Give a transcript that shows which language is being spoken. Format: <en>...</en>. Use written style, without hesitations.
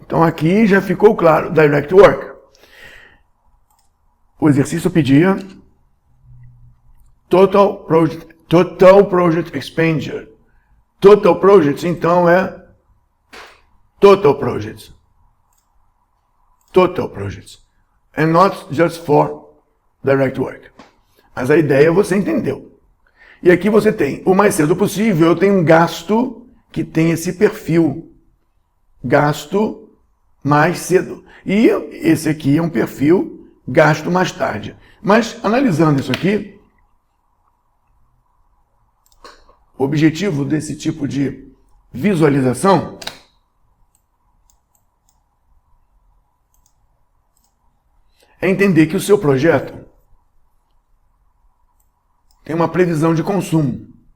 <pt>Então aqui já ficou claro, direct work. O exercício pedia total project expenditure. Total projects, então, é total projects.</pt> <en>Total projects. And not just for direct work.</en> <pt>Mas a ideia você entendeu. E aqui você tem, o mais cedo possível, eu tenho um gasto que tem esse perfil. Gasto mais cedo. E esse aqui é um perfil gasto mais tarde. Mas, analisando isso aqui, o objetivo desse tipo de visualização é entender que o seu projeto tem uma previsão de consumo.</pt>